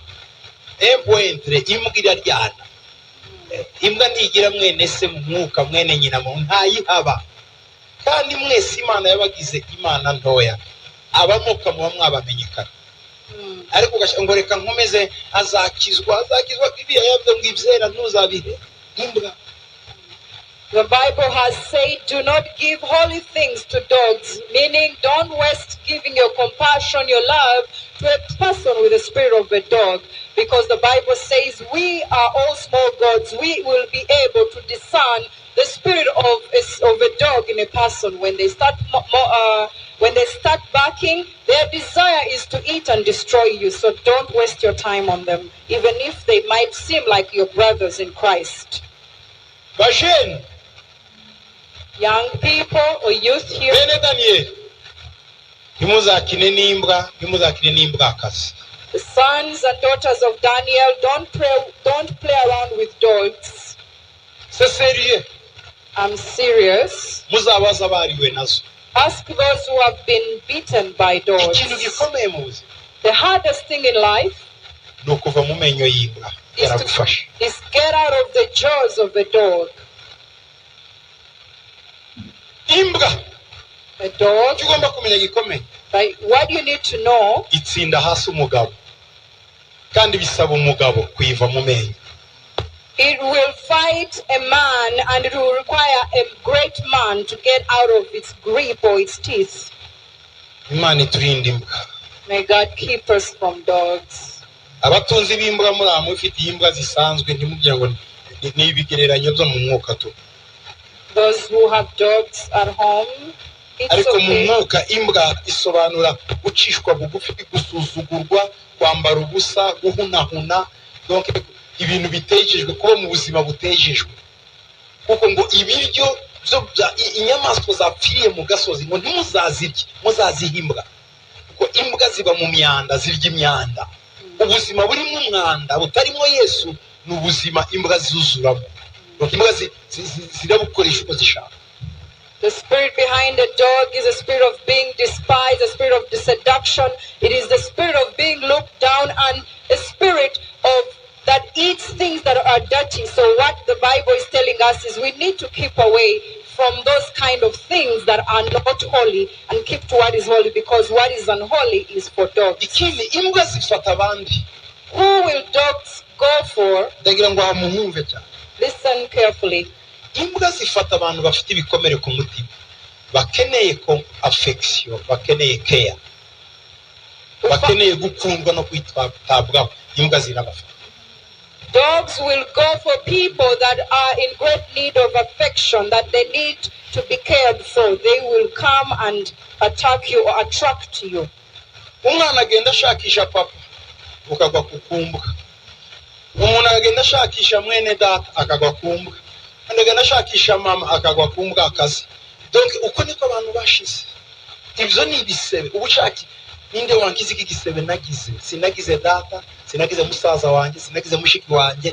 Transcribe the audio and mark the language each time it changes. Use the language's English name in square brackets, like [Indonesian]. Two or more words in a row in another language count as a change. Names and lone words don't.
[Kinyarwanda] Empoentre imbwa iraryana. Imbwa ntigira mwene se mu mwuka, mwene nyina mu ntayihaba. Kandi mwese Imana yabagize imana ntoya. Abamuka muba mwabamenyekana. Ariko ugasha ngo reka nkomeze azakizwa ibiya yabyo ngo ibyera ntuzabihe. Imbwa. [English] The Bible has said, do not give holy things to dogs, meaning don't waste giving your compassion, your love to a person with the spirit of a dog, because the Bible says we are all small gods. We will be able to discern the spirit of a dog in a person. When they start barking, their desire is to eat and destroy you. So don't waste your time on them, even if they might seem like your brothers in Christ. [Kinyarwanda] Bajene. [English] Young people or youth here, [Kinyarwanda] Bene Daniel. Ntimuzakine n'imbwa akazi. [English] the sons and daughters of Daniel, don't play around with dogs. [French] C'est sérieux. [English] I'm serious. [Kinyarwanda] Muzabaza abariwe nazo. [English] Ask those who have been beaten by dogs. [Kinyarwanda] Ikintu gikomeye mu buzima [English] The hardest thing in life [Kinyarwanda] ni ukuva mu menyo y'imbwa yaragufasha. [English] is get out of the jaws of a dog. [Kinyarwanda] Imbwa [English] A dog, [Kinyarwanda] ugomba kumenya gikomeye [English] what you need to know, [Kinyarwanda] itsinda hasi umugabo kandi bisaba umugabo kuyiva mu menyo. [English] it will fight a man and it will require a great man to get out of its grip or its teeth. [Kinyarwanda] Imana iturinde imbwa. [English] May God keep us from dogs. [Kinyarwanda] Abatunzi b'imbwa muri amwe ufite imbwa zisanzwe ntimubwira ngo ni ibigereranyo byo mu mwuka tu. [English] Those who have dogs at home, it's [Kinyarwanda] Ariko mu [English] okay. [Kinyarwanda] mwuka imbwa isobanura gucishwa bugufi, gusuzugurwa, kwambara ubusa, guhunahuna, donc ibintu bitejejwe, kuba mu buzima butejejwe. Kuko ngo ibiryo byo inyamaswa zapfiriye mu gasozi ngo ntimuzazirye, muzaziha imbwa. Kuko imbwa ziba mu myanda, zirya imyanda. Ubuzima burimo umwanda butarimo Yesu ni ubuzima imbwa zuzuramo. Imbwa zirabukoresha uko zishaka. [English] The spirit behind a dog is a spirit of being despised, a spirit of seduction. It is the spirit of being looked down, and a spirit of that eats things that are dirty. So what the Bible is telling us is we need to keep away from those kind of things that are not holy and keep to what is holy, because what is unholy is for dogs. [Kinyarwanda] Ikindi imbwa zifata abandi. [English] Who will dogs go for? [Kinyarwanda] Ndagira ngo amuhumve cyane. [English] Listen carefully. [Kinyarwanda] Imbwa zifata abantu bafite ibikomere ku mutima, bakeneye ko affection, bakeneye care, bakeneye gukundwa no kwitabwaho. Imbwa zirabafata. [English] Dogs will go for people that are in great need of affection, that they need to be cared for. They will come and attack you or attract you. [Kinyarwanda] Umwana agenda ashakisha papa ukagwa kukumbwa. Umuntu agenda ashakisha mwene data akagwa kumbwa. Agenda ashakisha mama akagwa kumbwa akazi. Donc uko niko abantu bashize. Ibyo ni ibisebe. Ubushaki ninde wangize iki gisebe nagize? Sinagize data, sinagize musaza wanjye, sinagize mushiki wanjye.